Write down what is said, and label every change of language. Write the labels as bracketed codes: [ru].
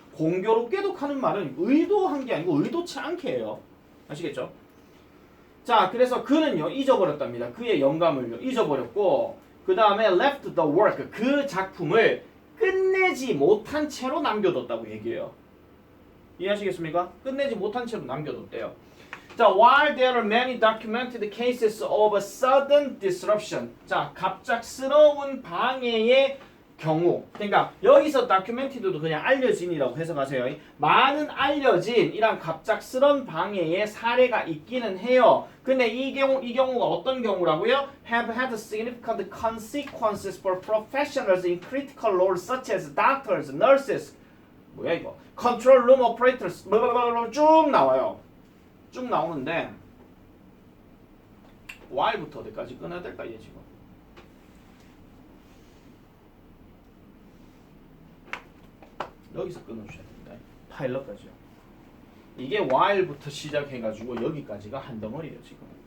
[ko] 공교롭게도 하는 말은 의도한 게 아니고 의도치 않게 해요. 아시겠죠? 자, 그래서 그는요 잊어버렸답니다. 그의 영감을요 잊어버렸고 그 다음에 [en] left the work [ko] 그 작품을 끝내지 못한 채로 남겨뒀다고 얘기해요. 이해하시겠습니까? 끝내지 못한 채로 남겨뒀대요. [en] 자, while there are many documented cases of a sudden disruption. 자, [ko] 갑작스러운 방해에 경우. 그러니까 여기서 다큐멘티드도 그냥 알려진이라고 해석하세요. 많은 알려진 이란 갑작스런 방해의 사례가 있기는 해요. 근데 이 경우가 어떤 경우라고요? [en] Have had significant consequences for professionals in critical roles such as doctors, nurses. [ko] 뭐야 이거? [en] Control room operators. 쭉 나와요. [ko] 쭉 나오는데 Y부터 어디까지 끊어야 될까 얘 지금? 여기서 끊어주셔야 됩니다. 파일럿까지요. 이게 while부터 시작해가지고 여기까지가 한 덩어리예요 지금.